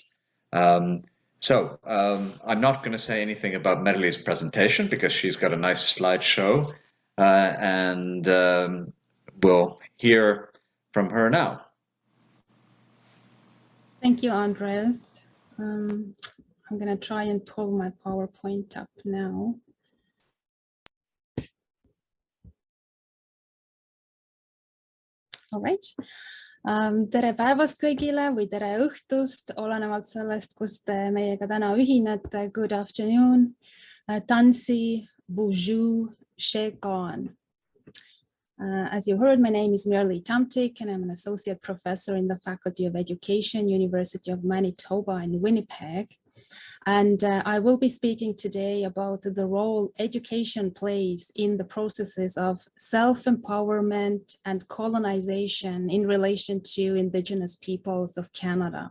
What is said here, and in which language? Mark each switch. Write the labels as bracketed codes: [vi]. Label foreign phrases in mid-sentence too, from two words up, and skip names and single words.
[en] I'm not going to say anything about Merli's presentation because she's got a nice slideshow, and we'll hear from her now. Thank you, Andres. I'm going to try and pull my PowerPoint up now. All right. [et] Tere päevast kõigile või tere õhtust, olenevalt sellest, kus te meiega täna ühinete. [en] Good afternoon. Tansi, bonjour, shekan. As you heard, my name is Merli Tamtik, and I'm an associate professor in the Faculty of Education, University of Manitoba in Winnipeg. And I will be speaking today about the role education plays in the processes of self-empowerment and colonization in relation to Indigenous peoples of Canada.